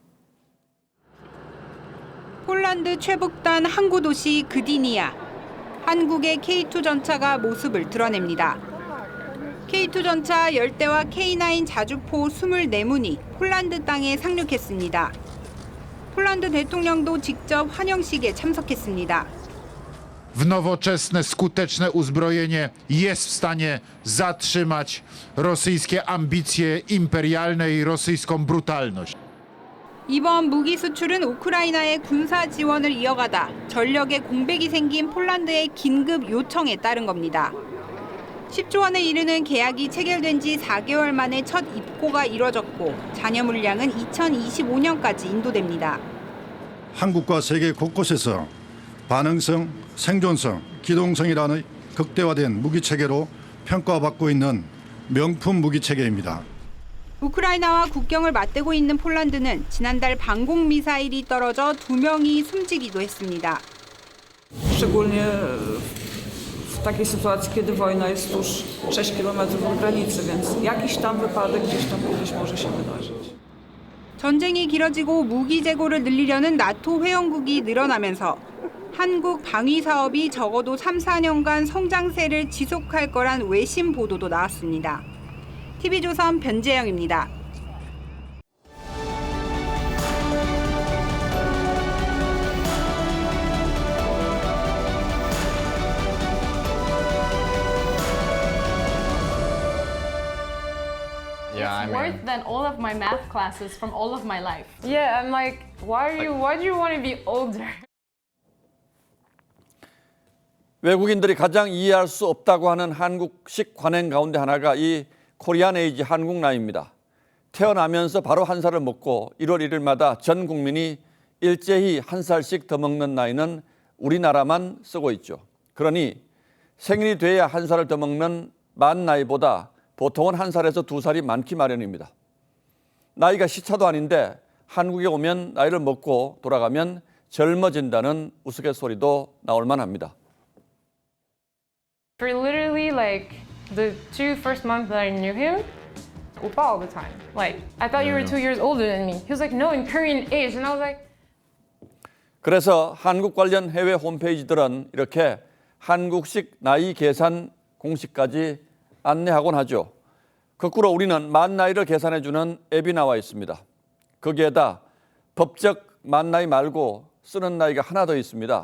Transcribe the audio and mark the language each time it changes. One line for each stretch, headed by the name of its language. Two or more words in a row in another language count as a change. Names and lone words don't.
Korean: 폴란드 최북단 항구 도시 그디니아. 한국의 K2 전차가 모습을 드러냅니다. K2 전차 10대와 K9 자주포 24문이 폴란드 땅에 상륙했습니다. 폴란드 대통령도 직접 환영식에 참석했습니다.
Polish: W nowoczesne, skuteczne uzbrojenie jest w stanie zatrzymać rosyjskie ambicje imperialne i rosyjską brutalność.
Korean: 이번 무기 수출은 우크라이나의 군사 지원을 이어가다 전력에 공백이 생긴 폴란드의 긴급 요청에 따른 겁니다. 10조 원에 이르는 계약이 체결된 지 4개월 만에 첫 입고가 이뤄졌고 잔여 물량은 2025년까지 인도됩니다. 한국과 세계 곳곳에서 반응성, 생존성, 기동성이라는 극대화된 무기체계로 평가받고 있는 명품 무기체계입니다. 우크라이나와 국경을 맞대고 있는 폴란드는 지난달 방공 미사일이 떨어져 2명이 숨지기도 했습니다.
Polish: Szczególnie w takiej sytuacji, kiedy wojna jest tuż 6 km od granicy, więc jakiś tam wypadek gdzieś tam kiedyś może się wydarzyć.
Korean: 전쟁이 길어지고 무기 재고를 늘리려는 나토 회원국이 늘어나면서 한국 방위 사업이 적어도 3, 4년간 성장세를 지속할 거란 외신 보도도 나왔습니다. TV조선 변재영입니다.
English: It's worse than all of my math classes from all of my life. Yeah, I'm like, why do you want to be older?
Korean: 외국인들이 가장 이해할 수 없다고 하는 한국식 관행 가운데 하나가 이 코리안 에이지 한국 나이입니다. 태어나면서 바로 한 살을 먹고 1월 1일마다 전 국민이 일제히 한 살씩 더 먹는 나이는 우리나라만 쓰고 있죠. 그러니 생일이 돼야 한 살을 더 먹는 만 나이보다 보통은 한 살에서 2살이 많기 마련입니다. 나이가 시차도 아닌데 한국에 오면 나이를 먹고 돌아가면 젊어진다는 우스갯소리도 나올 만합니다.
English: For literally like the 2 first months that I knew him, Oppa all the time. Like, I thought you were 2 years older than me. He was like, no, in Korean age. And I was like.
Korean: 그래서 한국 관련 해외 홈페이지들은 이렇게 한국식 나이 계산 공식까지 안내하곤 하죠. 거꾸로 우리는 만 나이를 계산해주는 앱이 나와 있습니다. 거기에다 법적 만 나이 말고 쓰는 나이가 하나 더 있습니다.